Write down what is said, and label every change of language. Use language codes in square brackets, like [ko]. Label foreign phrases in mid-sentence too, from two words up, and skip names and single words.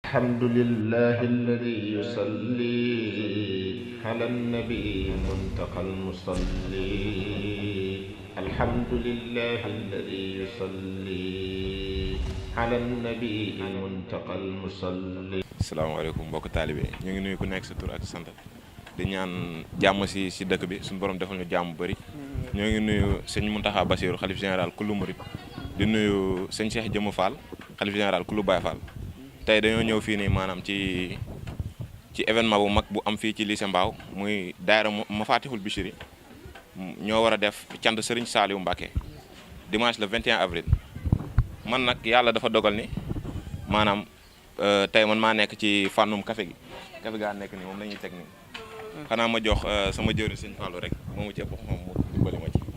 [ar] الحمد لله الذي يصلي على النبي المنتقى المصلي الحمد لله الذي يصلي على النبي المنتقى المصلي. [wo] asalaamaaleykum mbokk taalibe ñu ngi nuyu ku nekk sa tur ak sant di ñaan jàmm si dëkk bi suñu borom defal ñu jàmm bëri. ñoo ngi nuyu sëñ Mountakha Bassirou xalif général kullu murid di nuyu sëñ Cheikh Jëmm Fall xalif général kullu Baye Fall. tey dañoo ñëw fii nii maanaam ci événement bu mag bu am fii ci lycée Mbao muy daayira Mafatihul Bichri ñoo war a def cant Serigne Saliou Mbacké [fr] dimanche le 21 avril [wo] man nag yàlla dafa dogal ni maanaam tey man maa nekk ci fànnum café gaa nekk nii moom la ñuy teg nii xanaa ma jox sama jëwriñ Sëñ Fallou rek moomu ci ëpp moom mu dimbali ma ci.